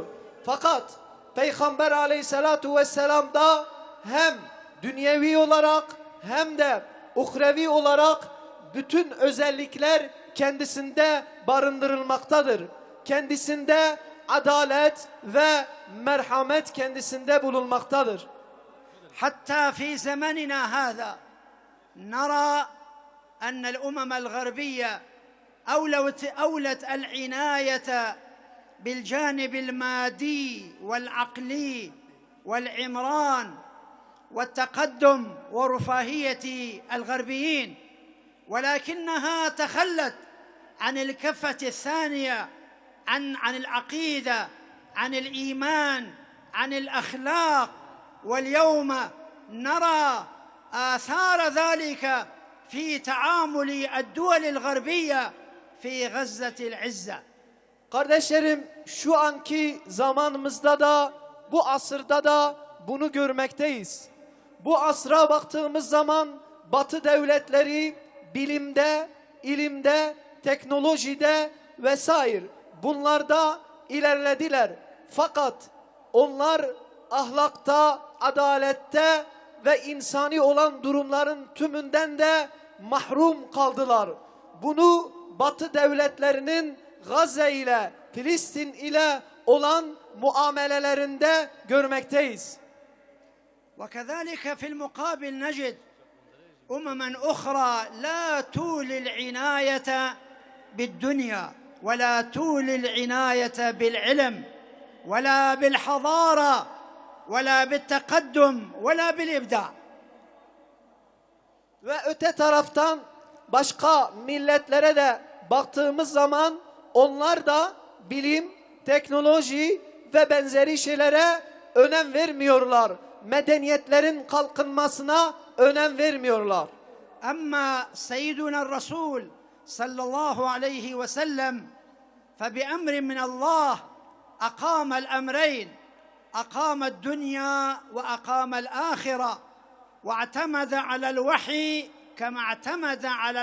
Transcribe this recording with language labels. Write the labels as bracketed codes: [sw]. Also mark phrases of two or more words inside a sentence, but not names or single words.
[tr] Fakat Peygamber [ar] عليه الصلاة والسلام'da [tr] hem dünyevi olarak hem de uhrevi olarak bütün özellikler kendisinde barındırılmaktadır. Kendisinde adalet ve merhamet kendisinde bulunmaktadır. [ar] حتى في زمننا هذا نرى أن الأمم الغربية أولت العناية بالجانب المادي والعقلي والعمران والتقدم ورفاهية الغربيين، ولكنها تخلت عن الكفة الثانية عن العقيدة، عن الإيمان، عن الأخلاق. واليوم نرى آثار ذلك في تعامل الدول الغربية في غزة العزة. [tr] Kardeşlerim, şu anki zamanımızda da, bu asırda da bunu görmekteyiz. Bu asra baktığımız zaman Batı devletleri bilimde, ilimde, teknolojide vesaire bunlarda ilerlediler. Fakat onlar ahlakta, adalette ve insani olan durumların tümünden de mahrum kaldılar. Bunu Batı devletlerinin Gazze ile, Filistin ile olan muamelelerinde görmekteyiz. [ar] وكذلك في المقابل نجد أمما أخرى لا تولي العناية بالدنيا ولا تولي العناية بالعلم ولا بالحضارة ولا بالتقدم ولا بالإبداع. [tr] Ve öte taraftan başka milletlere de baktığımız zaman onlar da bilim, teknoloji ve benzeri şeylere önem vermiyorlar. Medeniyetlerin kalkınmasına önem vermiyorlar. [ar] أما سيدنا الرسول صلى الله عليه وسلم فبأمر من الله أقام الأمرين، أقام الدنيا وأقام الآخرة، واعتمد على الوحي كما اعتمد على